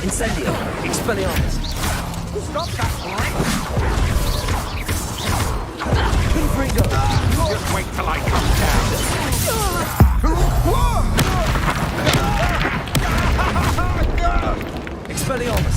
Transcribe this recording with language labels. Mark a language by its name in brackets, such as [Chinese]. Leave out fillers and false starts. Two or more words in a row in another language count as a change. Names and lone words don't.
[English] Incendio. Expelliarmus. Stop that, boy. Confringo. Just wait till I come down. Expelliarmus.